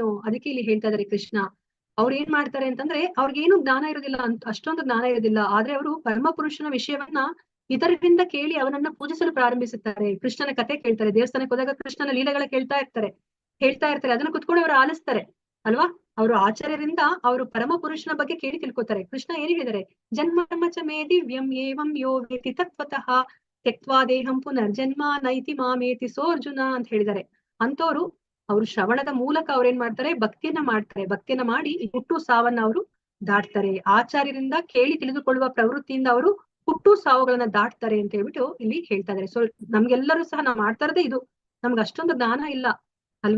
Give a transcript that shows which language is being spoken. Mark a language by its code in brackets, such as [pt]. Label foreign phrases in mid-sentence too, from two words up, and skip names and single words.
[kn] ಅದಕ್ಕೆ ಇಲ್ಲಿ ಹೇಳ್ತಾ ಇದಾರೆ ಕೃಷ್ಣ, ಅವ್ರು ಏನ್ ಮಾಡ್ತಾರೆ ಅಂತಂದ್ರೆ ಅವ್ರಿಗೇನು ಜ್ಞಾನ ಇರೋದಿಲ್ಲ, ಅಷ್ಟೊಂದು ಜ್ಞಾನ ಇರೋದಿಲ್ಲ, ಆದ್ರೆ ಅವರು ಪರಮ ಪುರುಷನ ವಿಷಯವನ್ನ ಇತರರಿಂದ ಕೇಳಿ ಅವನನ್ನ ಪೂಜಿಸಲು ಪ್ರಾರಂಭಿಸುತ್ತಾರೆ. ಕೃಷ್ಣನ ಕತೆ ಕೇಳ್ತಾರೆ, ದೇವಸ್ಥಾನಕ್ಕೆ ಹೋದಾಗ ಕೃಷ್ಣನ ಲೀಲೆಗಳ ಹೇಳ್ತಾ ಇರ್ತಾರೆ, ಅದನ್ನ ಕುತ್ಕೊಂಡು ಅವರು ಆಲಿಸ್ತಾರೆ ಅಲ್ವಾ? ಅವರು ಆಚಾರ್ಯರಿಂದ ಅವರು ಪರಮ ಪುರುಷನ ಬಗ್ಗೆ ಕೇಳಿ ತಿಳ್ಕೊತಾರೆ. ಕೃಷ್ಣ ಏನ್ ಹೇಳಿದ್ದಾರೆ, [sa] ಜನ್ಮ ಚ ಮೇ ದಿವ್ಯಂ ಏವಂ ಯೋ ವೇತಿ ತತ್ವತಃ ತ್ಯಕ್ವಾ ದೇಹಂ ಪುನರ್ಜನ್ಮ ನೈತಿ ಮಾಮೇತಿ ಸೋರ್ಜುನ [kn] ಅಂತ ಹೇಳಿದ್ದಾರೆ. ಅಂತವ್ರು ಅವರು ಶ್ರವಣದ ಮೂಲಕ ಅವ್ರೇನ್ ಮಾಡ್ತಾರೆ, ಭಕ್ತಿಯನ್ನ ಮಾಡಿ ಹುಟ್ಟು ಸಾವನ್ನ ಅವರು ದಾಟ್ತಾರೆ. ಆಚಾರ್ಯರಿಂದ ಕೇಳಿ ತಿಳಿದುಕೊಳ್ಳುವ ಪ್ರವೃತ್ತಿಯಿಂದ ಅವರು ಹುಟ್ಟು ಸಾವುಗಳನ್ನ ದಾಟ್ತಾರೆ ಅಂತ ಹೇಳ್ಬಿಟ್ಟು ಇಲ್ಲಿ ಹೇಳ್ತಾ ಇದಾರೆ. ಸೊ ನಮ್ಗೆಲ್ಲರೂ ಸಹ ನಾವು ಮಾಡ್ತಾ ಇರೋದೇ ಇದು, ನಮ್ಗೆ ಅಷ್ಟೊಂದು ಜ್ಞಾನ ಇಲ್ಲ ಅಲ್ವಾ?